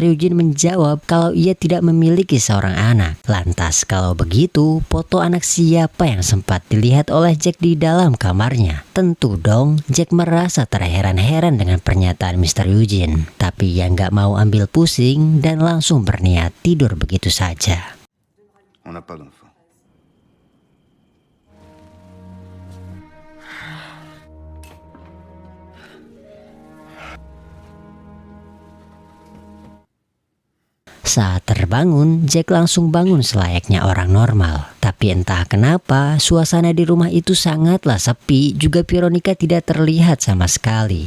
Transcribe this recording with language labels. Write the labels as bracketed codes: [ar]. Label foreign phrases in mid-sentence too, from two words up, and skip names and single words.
[id] Eugene menjawab kalau ia tidak memiliki seorang anak. Lantas kalau begitu, foto anak siapa yang sempat dilihat oleh Jack di dalam kamarnya? Tentu dong, Jack merasa terheran-heran dengan pernyataan Mr. Eugene. Tapi ia nggak mau ambil pusing dan langsung berniat tidur begitu saja. [fr] On n'a pas d'enfant. [id] Saat terbangun, Jack langsung bangun selayaknya orang normal. Tapi entah kenapa, suasana di rumah itu sangatlah sepi, juga Veronica tidak terlihat sama sekali.